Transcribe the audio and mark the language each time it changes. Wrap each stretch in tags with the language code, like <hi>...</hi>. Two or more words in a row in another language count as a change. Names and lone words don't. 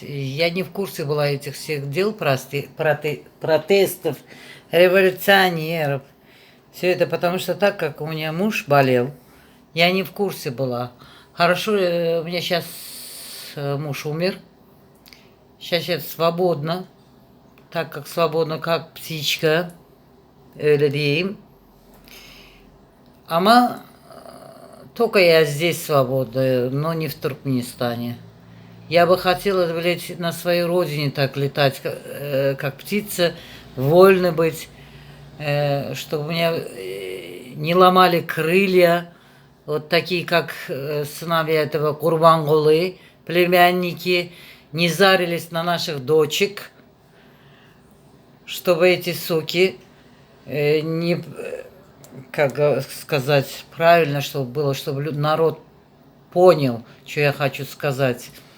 <ru>Я не в курсе была этих всех дел, протестов, революционеров. Все это потому что так как у меня муж болел, я не в курсе была. Хорошо, у меня сейчас муж умер. Сейчас я свободна, так как свободна, как птичка,</ru> <tr>öyle diyeyim.</tr> <ru>Ama только я здесь свободна, но не в Туркменистане. Я бы хотела, блядь, на своей родине так летать, как птица, вольно быть, чтобы меня не ломали крылья, вот такие, как сыновья этого Курбангулы, племянники, не зарились на наших дочек, чтобы эти суки не, как сказать правильно, чтобы было, чтобы народ понял, что я хочу сказать.</ru>